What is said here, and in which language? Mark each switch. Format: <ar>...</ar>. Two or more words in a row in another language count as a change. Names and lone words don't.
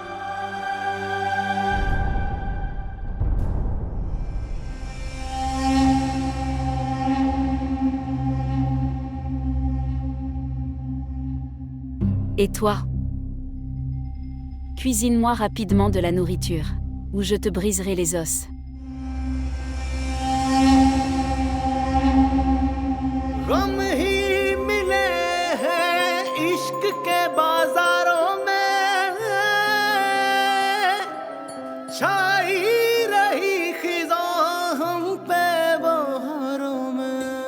<fr>Et toi? Cuisine-moi rapidement de la nourriture, ou je te briserai les os.</fr> <hi>गम ही इश्क के बाजारों में छाई रही खिज़ां हम पे बहारों में।</hi>